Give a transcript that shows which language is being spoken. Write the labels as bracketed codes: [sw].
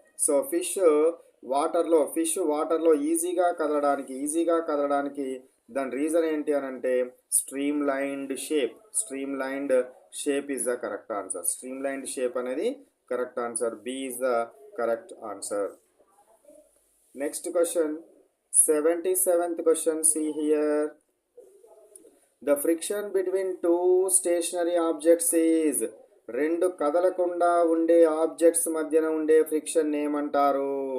[te] So వాటర్లో ఈజీగా కదలడానికి దాని రీజన్ ఏంటి అని అంటే [en] Streamlined shape is the correct answer. [te] Stream lined shape అనేది correct answer. [en] B is the correct answer. Next question, 77th question. See here. The friction between two stationary objects is. [te] రెండు కదలకుండా ఉండే objects మధ్యన ఉండే friction ఏమంటారు?